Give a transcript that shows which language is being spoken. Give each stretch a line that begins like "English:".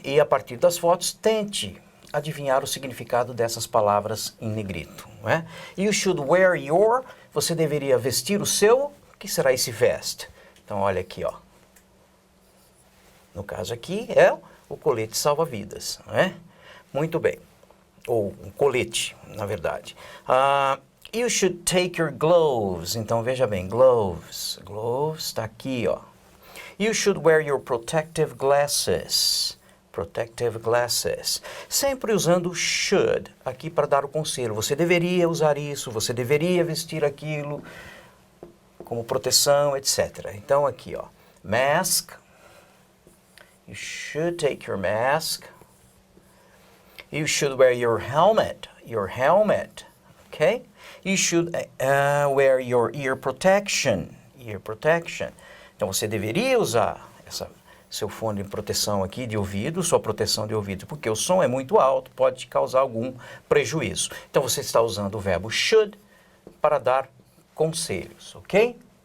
Portuguese: E a partir das fotos, tente adivinhar o significado dessas palavras em negrito, não é?
English: You should wear your,
Portuguese: você deveria vestir o seu, o que será esse vest? Então, olha aqui, ó. No caso aqui é o colete salva-vidas, não é? Muito bem. Ou um colete, na verdade.
English: You should take your gloves.
Portuguese: Então, veja bem,
English: gloves. Gloves
Portuguese: está aqui, ó.
English: You should wear your protective glasses. Protective glasses.
Portuguese: Sempre usando should aqui para dar o conselho. Você deveria usar isso, você deveria vestir aquilo como proteção, etc. Então, aqui, ó. Mask.
English: You should take your mask. You should wear your helmet. Your helmet. Okay? You should wear your ear protection. Ear protection.
Portuguese: Então, você deveria usar seu fone de proteção aqui de ouvido, sua proteção de ouvido, porque o som é muito alto, pode te causar algum prejuízo. Então, você está usando o verbo should para dar conselhos, ok?